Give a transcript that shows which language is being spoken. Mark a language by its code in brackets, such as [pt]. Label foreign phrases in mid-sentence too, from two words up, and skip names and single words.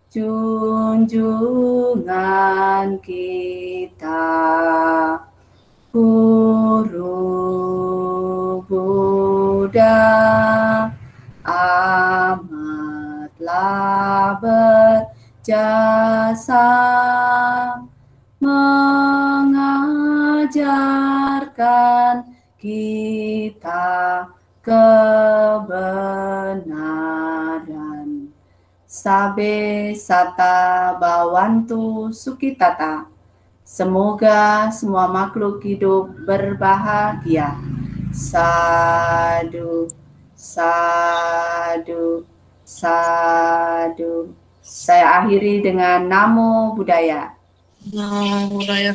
[id] junjungan kita, Guru Buddha amatlah berjasa mengajarkan kita kebenaran. [pi] Sabe sata bawantu sukitata. [id] Semoga semua makhluk hidup berbahagia. [pi] Sadu, sadu, sadu. [id] Saya akhiri dengan [pi] Namo Buddhaya. Namo Buddhaya.